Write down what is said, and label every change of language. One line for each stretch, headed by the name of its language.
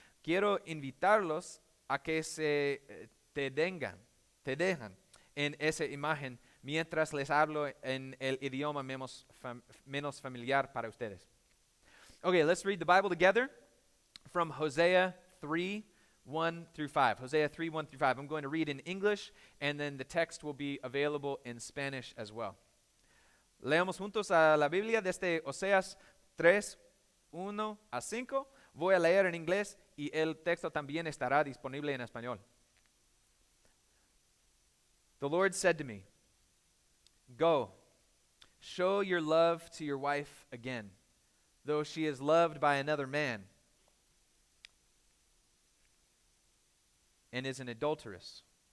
Spanish: Quiero invitarlos a que te dejan en esa imagen mientras les hablo en el idioma menos familiar para ustedes.
English: Okay, let's read the Bible together from Hosea 3, 1 through 5. Hosea 3, 1 through 5. I'm going to read in English, and then the text will be available in Spanish as well.
Spanish: Leamos juntos a la Biblia desde Oseas 3, 1 a 5. Voy a leer en inglés y el texto también estará disponible en español.
English: The Lord said to me, "Go, show your love to your wife again, though she is loved by another man and is an adulteress.